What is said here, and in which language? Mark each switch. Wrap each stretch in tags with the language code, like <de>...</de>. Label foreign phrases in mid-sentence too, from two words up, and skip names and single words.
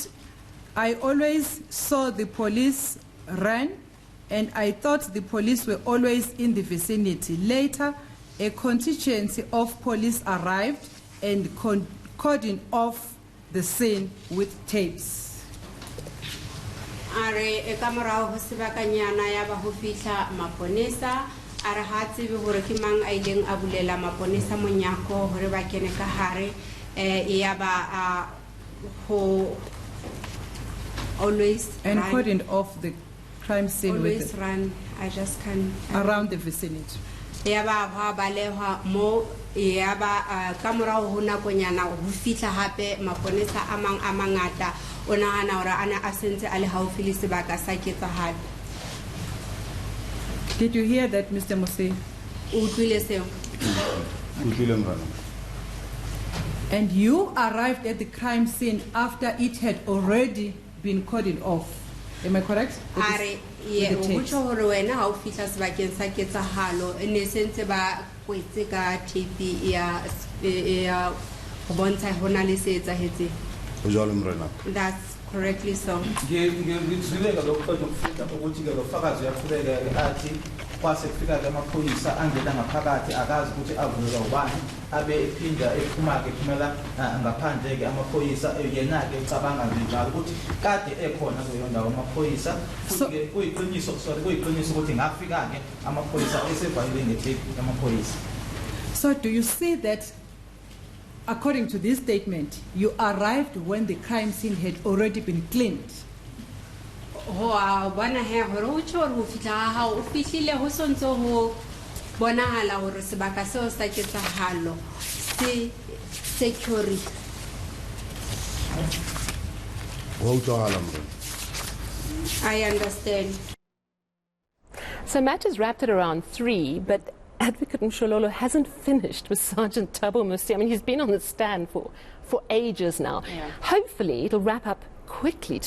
<en>I always saw the police run, and I thought the police were always in the vicinity. Later, a contingency of police arrived and cordoned off the scene with tapes.</en> <st>Are ekamorao ho sebakanyana ya ba ho fihla maponesa are ha tsebe hore ke mang a ileng a bulela maponesa monyako hore ba kene ka hare ya ba ho always</st> <en>and cordoned off the crime scene always with run. I just can't around the vicinity.</en> <st>Ya ba ha balehwa mo ya ba ka morao ho nakonyana ho fihla hape maponesa a mang a mangata ona hana hore ana a sentse a le haufi le sebaka sa ketsahalo.</st> <en>Did you hear that, Mr. Mosia? And you arrived at the crime scene after it had already been cordoned off. Am I correct?</en> <st>Are ye o botsa hore wena ha o fihla sebakeng sa ketsahalo ne sentse ba kwetse ka tape ya go bontsha hona le se etsahetse.</st> <en>That's correctly so.</en> <zu>Kwase kufika ke amaphoyisa angena ngaphakathi akazi ukuthi avulelwa ubani abe ephinda ephuma ke kumela ngaphandle ke amaphoyisa yena ke ecabanga njalo ukuthi kade ekhona kuyo ndawo amaphoyisa futhi ke kuyiqiniso ukuthi ngafika ke amaphoyisa esevalile ngethepi amaphoyisa.</zu> <en>So do you see that, according to this statement, you arrived when the crime scene had already been cleaned?</en> <st>Ho bona he hore o tshore ho fihla ha o fihlile ho sontso ho bonahala hore sebaka seo sa ketsahalo se security.</st> <en>I understand. So matters wrapped at around 3, but Advocate Mshololo hasn't finished with Sergeant Thabo Mosia. I mean, he's been on the stand for ages now. Hopefully it'll wrap up quickly tomorrow.</en>